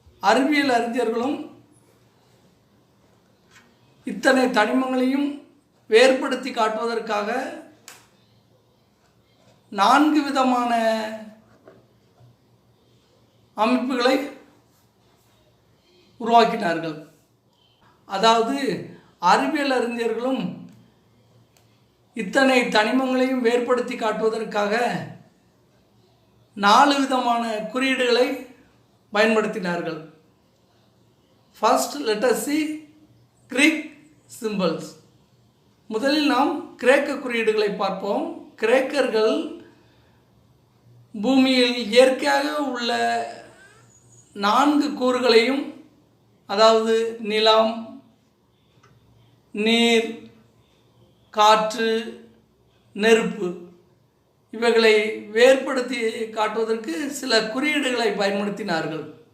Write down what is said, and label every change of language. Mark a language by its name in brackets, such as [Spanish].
[Tamil] அறிவியல் அறிஞர்களும் இத்தனை தனிமங்களையும் வேறுபடுத்தி காட்டுவதற்காக 4 விதமான அமைப்புகளை உருவாக்கினார்கள். அதாவது அறிவியல் அறிஞர்களும் இத்தனை தனிமங்களையும் வேறுபடுத்தி காட்டுவதற்காக 4 விதமான குறியீடுகளை பயன்படுத்தினார்கள். [English] First, let us see Greek symbols. [Tamil] முதலில் நாம் கிரேக்க குறியீடுகளை பார்ப்போம். கிரேக்கர்கள் பூமியில் இயற்கையாக உள்ள 4 கூறுகளையும், அதாவது நிலம், நீர், காற்று, நெருப்பு, இவைகளை வேறுபடுத்தி காட்டுவதற்கு சில குறியீடுகளை பயன்படுத்தினார்கள்.